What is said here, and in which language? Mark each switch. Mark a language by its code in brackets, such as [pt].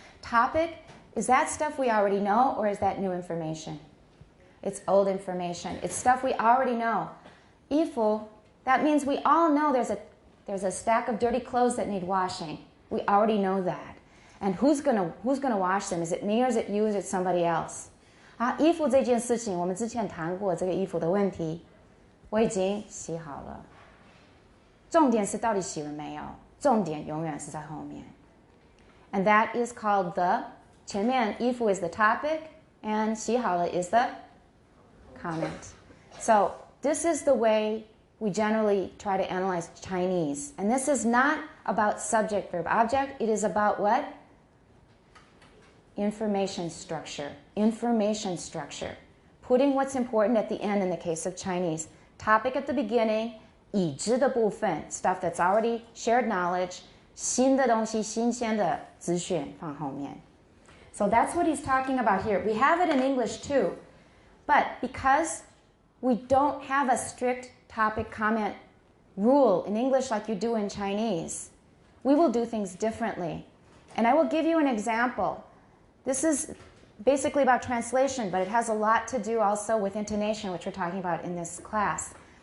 [en] Topic, is that stuff we already know or is that new information? It's old information. It's stuff we already know. 衣服, that means we all know there's a stack of dirty clothes that need washing. We already know that. And who's gonna wash them? Is it me or is it you or is it somebody else? [zh] 衣服这件事情我们之前谈过这个衣服的问题我已经洗好了重点是到底洗了没有重点永远是在后面 [en] And that is called the 前面衣服 is the topic and 洗好了 is the comment. So this is the way we generally try to analyze Chinese. And this is not about subject, verb, object. It is about what? Information structure. Information structure. Putting what's important at the end in the case of Chinese. Topic at the beginning, [zh] 已知的部分, [en] stuff that's already shared knowledge. [zh] 新的东西，新鲜的资讯放后面。 [en] So that's what he's talking about here. We have it in English too, but because we don't have a strict topic comment rule in English like you do in Chinese, we will do things differently. And I will give you an example. This is basically about translation, but it has a lot to do also with intonation, which we're talking about in this class.